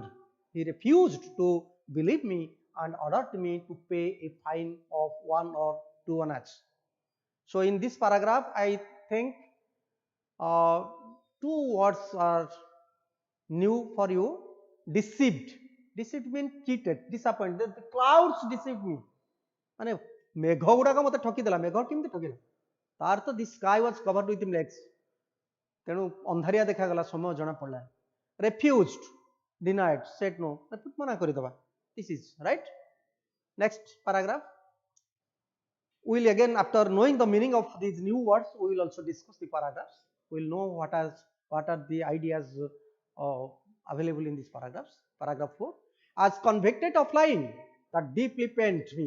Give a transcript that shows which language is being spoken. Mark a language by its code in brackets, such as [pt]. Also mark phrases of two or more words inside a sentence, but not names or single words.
[en] He refused to believe me and ordered me to pay a fine of 1 or 2 annas. So in this paragraph, I think two words are new for you. Deceived. Deceived means cheated, disappointed. The clouds deceived me. [or] ମାନେ ମେଘ ଗୁଡାକ ମତେ ଠକିଦେଲା। ମେଘ କେମିତି ଠକିଲା? ତାର ତ [en] the sky was covered with legs, [or] ତେଣୁ ଅନ୍ଧାରିଆ ଦେଖାଗଲା, ସମୟ ଜଣା ପଡିଲା। [en] refused, denied, said no, [or] ମନା କରିଦେବା। [en] This is right. Next paragraph. We will again, after knowing the meaning of these new words, we will also discuss the paragraphs. We will know what are the ideas available in these paragraphs. Paragraph 4. As convicted of lying, that deeply pained me.